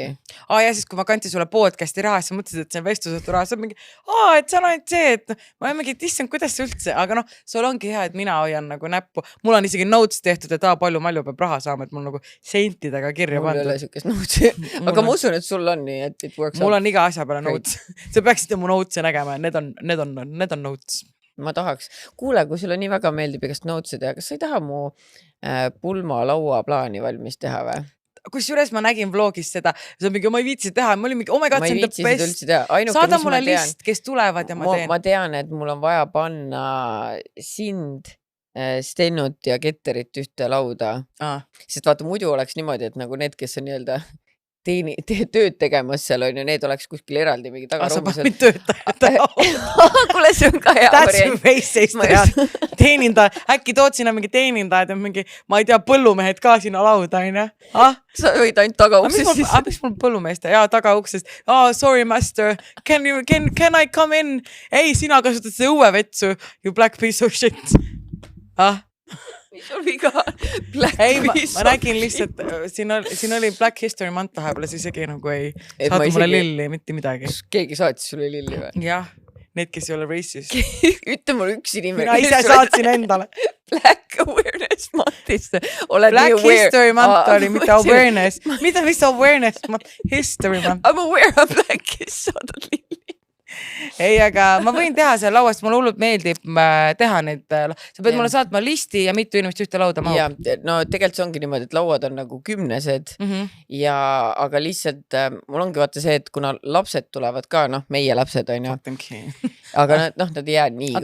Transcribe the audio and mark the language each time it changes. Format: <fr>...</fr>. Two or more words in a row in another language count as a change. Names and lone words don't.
<et>Ja siis, kui ma kanti sulle podcasti raha, siis mõtlesid, et see on vestlusetu raha, sa mingi, et see on ainult see, et ma olen mingi, et issand, kuidas see üldse, aga noh, sul ongi hea, et mina hoian nagu näppu. Mul on isegi notes tehtud, et palju Malju peab raha saama, et mul nagu sentidega kirja pandud. Mul ei ole sükest notesi. Aga ma usun, et sul on nii, et</et> <en>it works out.</en> <et>Mul on iga asja peale notes. Sa peaksid mu notesi nägema, need on notes. Ma tahaks. Kuule, kui sulle nii väga meeldib igast notesi teha, kas sa ei taha mu pulma laua plaani valmis teha või? Kusjuures ma nägin vlogis seda, see on mingi, ma ei viitsi teha, ma olin mingi,</et> <en>oh my god,</en> <et>see on</et> <en>the best.</en> <et>Saada mulle list, kes tulevad ja ma teen. Ma tean, et mul on vaja panna sind, Stennut ja Ketterit ühte lauda. Sest vaata, muidu oleks niimoodi, et nagu need, kes on nii-öelda tööd tegemas seal on ja need oleks kuskil eraldi mingi tagaroomusel. Sa panid töötajad. Kuule, see on ka hea variant. That's teenindaja. Äkki tood sinna mingi teenindajad ja mingi, ma ei tea, põllumehed ka sinna lauda, on ju? Sa võid ainult tagauksest siis. Miks mul põllumeeste? Jaa, tagauksest.</et> <en>Sorry, master. Can I come in?</en> <et>Ei, sina kasutad see õue vetsu.</et> <en>You black piece of shit.</en> <et>Mis on viga? Ma nägin lihtsalt, siin oli Black History Month vahepeal, siis isegi nagu ei saatu mulle lilli, mitte midagi. Keegi saatis sulle lilli või? Jah, need, kes ei ole racist. Ütle mulle üks inimene. Mina ise saatsin endale. Black Awareness Monthist. Black History Month oli, mitte awareness. Mis</et> <en>awareness month?</en> <et>History Month.</et> <en>I'm aware of Black History Month.</en> <et>Ei, aga ma võin teha seal lauast, mulle hullult meeldib teha neid, sa pead mulle saatma listi ja mitu inimest ühte lauda mahub. Ja, no tegelikult see ongi niimoodi, et lauad on nagu 10 ja aga lihtsalt mul ongi vaata see, et kuna lapsed tulevad ka, meie lapsed on ju, aga nad ei jää nii kauaks.</et>